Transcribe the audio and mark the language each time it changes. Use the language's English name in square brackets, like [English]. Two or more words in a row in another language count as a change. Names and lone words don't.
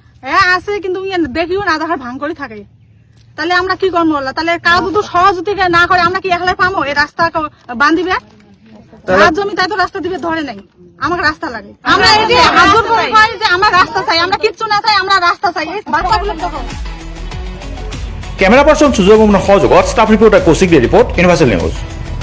[Bangla] হ্যাঁ আছে, কিন্তু দেখিও না, আধার ভাঙ করে থাকে। তাহলে আমরা কি করবো? তাহলে কাজ যদি সহযোগিতা না করে আমরা কি একলা পাবো? এই রাস্তা বান্ধিবে যার জমি তাই তো রাস্তা দিবে ধরে নাই, আমাকে রাস্তা লাগে। আমরা এই যে হাজর করে কই যে আমরা রাস্তা চাই, আমরা কিচ্ছু না চাই, আমরা রাস্তা চাই। এই বাচ্চাগুলো দেখো। [English] camera person [Assamese] সুজয় বৰ্মনৰ সহযোগত [English] staff reporter [Assamese] কৌশিক দে ৰিপৰ্ট, ইউনিভাৰ্চেল নিউজ।